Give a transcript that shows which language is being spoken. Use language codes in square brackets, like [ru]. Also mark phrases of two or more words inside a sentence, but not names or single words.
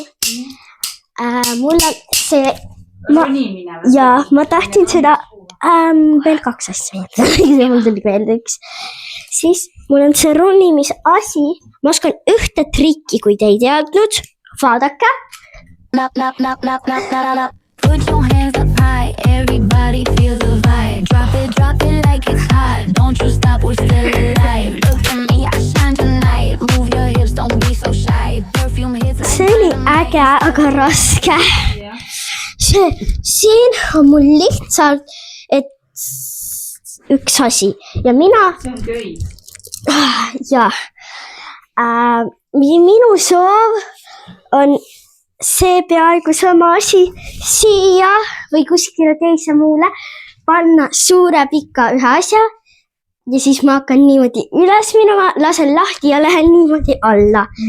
[et] Mul on see... Ja ma tahtsin seda veel 2 asja mul tuli meelde üks. Siis mul on see ronimisasi, ma oskan ühte trikki, kui te ei teadnud, vaadake. [en] Put your hands up high, everybody feels the vibe. Drop it like it's hot. Don't you stop, we're still alive. Look at me, I shine tonight. Move your hips, don't be so shy. Perfume hits like [et] See oli äge, aga raske. Siin on mul lihtsalt üks asi ja mina see on töid. ja minu soov on see peaaegu sama asi siia või kuskile teise muule panna suure pika ühe asja ja siis ma hakkan niimoodi üles minema, lasen lahti ja lähen niimoodi alla.